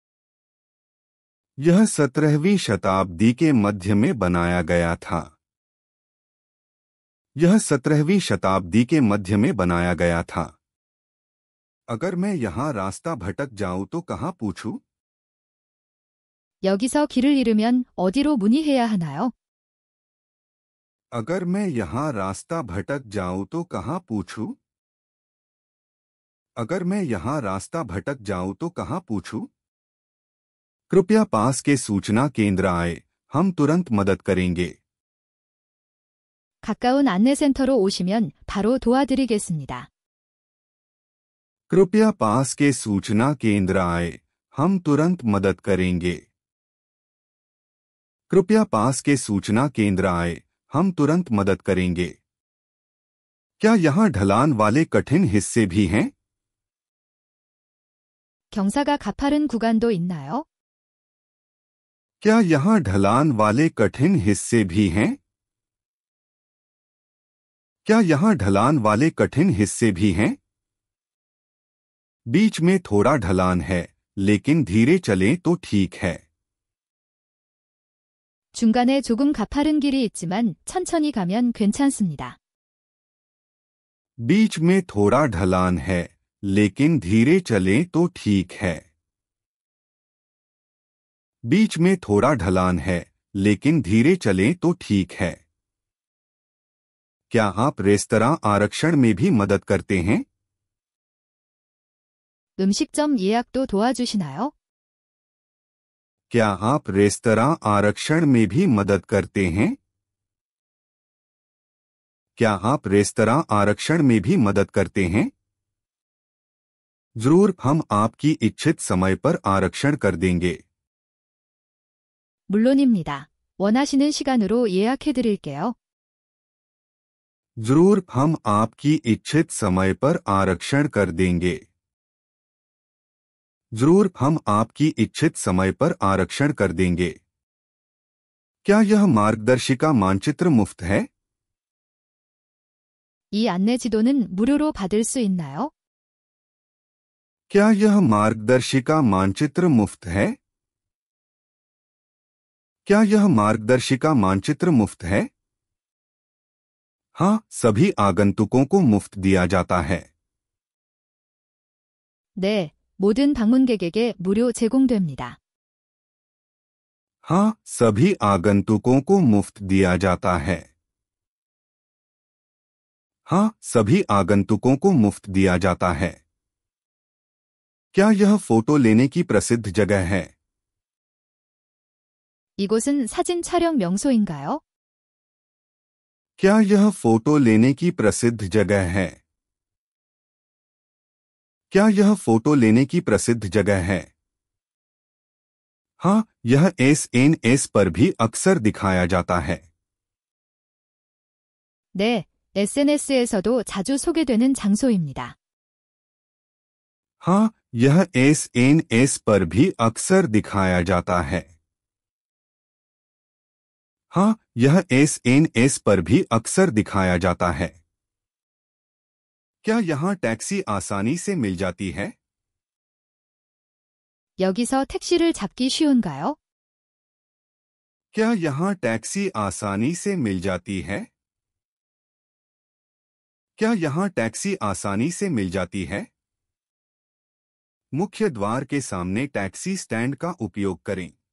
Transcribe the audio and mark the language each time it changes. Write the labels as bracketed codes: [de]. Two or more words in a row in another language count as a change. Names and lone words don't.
[hi] यह 17वीं शताब्दी के मध्य में बनाया गया था। यह 17वीं शताब्दी के मध्य में बनाया गया था। अगर मैं यहाँ रास्ता भटक जाऊं तो कहाँ पूछूं? [ko] 여기서 길을 잃으면 어디로 문의해야 하나요? [hi] अगर मैं यहाँ रास्ता भटक जाऊं तो कहाँ पूछूं? अगर मैं यहाँ रास्ता भटक जाऊं तो कहाँ पूछूं? कृपया पास के सूचना केंद्र आए, हम तुरंत मदद करेंगे। [ko] 가까운 안내센터로 오시면 바로 도와드리겠습니다. [hi] कृपया पास के सूचना केंद्र आए, हम तुरंत मदद करेंगे। कृपया पास के सूचना केंद्र आए, हम तुरंत मदद करेंगे। क्या यहाँ ढलान वाले कठिन हिस्से भी हैं? [ko] 경사가 가파른 구간도 있나요? [hi] क्या यहाँ ढलान वाले कठिन हिस्से भी हैं? क्या यहाँ ढलान वाले कठिन हिस्से भी हैं? बीच में थोड़ा ढलान है, लेकिन धीरे चलें तो ठीक है। [ko] 중간에 조금 가파른 길이 있지만 천천히 가면 괜찮습니다. [hi] बीच में थोड़ा ढलान है, लेकिन धीरे चलें तो ठीक है। बीच में थोड़ा ढलान है, लेकिन धीरे चलें तो ठीक है। क्या आप रेस्तरां आरक्षण में भी मदद करते हैं? [ko] 음식점 예약도 도와주시나요? [hi] क्या आप रेस्तरां आरक्षण में भी मदद करते हैं? क्या आप रेस्तरां आरक्षण में भी मदद करते हैं? जरूर, हम आपकी इच्छित समय पर आरक्षण कर देंगे। [ko] 물론입니다. 원하시는 시간으로 예약해 드릴게요. [hi] जरूर, हम आपकी इच्छित समय पर आरक्षण कर देंगे। जरूर, हम आपकी इच्छित समय पर आरक्षण कर देंगे। क्या यह मार्गदर्शिका मानचित्र मुफ्त है? [ko] 이 안내 지도는 무료로 받을 수 있나요? [hi] क्या यह मार्गदर्शिका मानचित्र मुफ्त है? क्या यह मार्गदर्शिका मानचित्र मुफ्त है? हाँ, सभी आगंतुकों को मुफ्त दिया जाता है। [ko] 네, 모든 방문객에게 무료 제공됩니다. [hi] हाँ, सभी आगंतुकों को मुफ्त दिया जाता है। हाँ, सभी आगंतुकों को मुफ्त दिया जाता है। क्या यह फोटो लेने की प्रसिद्ध जगह है? [ko] 이곳은 사진 촬영 명소인가요? [hi] क्या यह फोटो लेने की प्रसिद्ध जगह है? क्या यह फोटो लेने की प्रसिद्ध जगह है? हाँ, यह एसएनएस पर भी अक्सर दिखाया जाता है। [ko] 네, SNS에서도 자주 소개되는 장소입니다. [hi] हाँ, यह एसएनएस पर भी अक्सर दिखाया जाता है। हाँ, यह एसएनएस पर भी अक्सर दिखाया जाता है। क्या यहाँ टैक्सी आसानी से मिल जाती है? [ko] 여기서 택시를 잡기 쉬운가요? [hi] क्या यहाँ टैक्सी आसानी से मिल जाती है? क्या यहाँ टैक्सी आसानी से मिल जाती है? मुख्य द्वार के सामने [en] taxi stand [hi] का उपयोग करें।